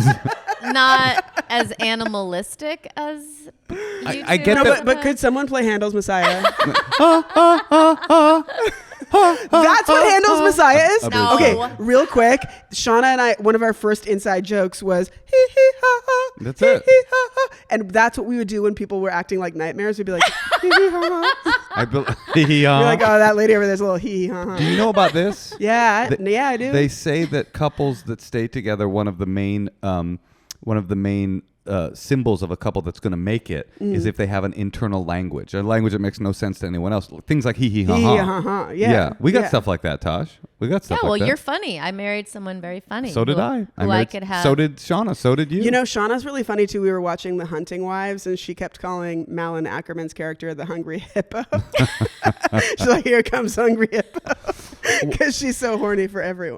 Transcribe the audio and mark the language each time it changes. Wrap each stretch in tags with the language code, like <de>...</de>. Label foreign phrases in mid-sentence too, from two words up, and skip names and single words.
<en>Not as animalistic as you I two. get no, that. but could someone play Handel's Messiah? That's what Handel's Messiah is? No. Okay, real quick. Shauna and I, one of our first inside jokes was, hee hee ha ha. That's hee, it. Hee, ha, ha. And that's what we would do when people were acting like nightmares. We'd be like, hee hee ha ha. You're like, oh, that lady over there's a little hee hee ha ha. Do you know about this? Yeah, I do. They say that couples that stay together, one of the main symbols of a couple that's going to make it is if they have an internal language, a language that makes no sense to anyone else. Things like hee hee ha ha. Hee hee ha ha. Yeah. We got stuff like that, Tosh. We got stuff Yeah, like that. well, you're funny. I married someone very funny. So did I. Could have. So did Shauna. So did you. You know, Shauna's really funny too. We were watching The Hunting Wives, and she kept calling Malin Ackerman's character the Hungry Hippo. She's like, "Here comes Hungry Hippo," because she's so horny for everyone.</en>